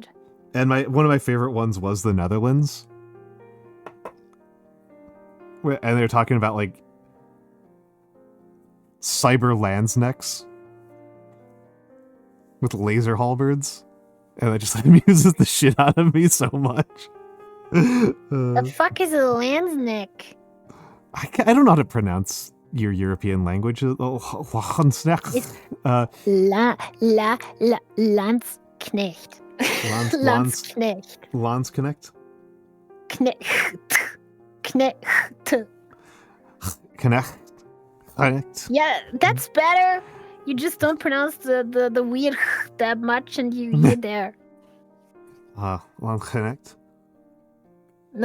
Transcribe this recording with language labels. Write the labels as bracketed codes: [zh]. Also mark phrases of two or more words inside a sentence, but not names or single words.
[en] And one of my favorite ones was the Netherlands. And they're talking about like cyber landsnecks with laser halberds, and it just amuses the shit out of me so much. The fuck is a landsneck? I don't know how to pronounce your European language. Landsneck. Landsknecht. Landsknecht. Landsknecht. Connect. Yeah, that's better. You just don't pronounce the weird that much, and you're there. Landsknecht. No,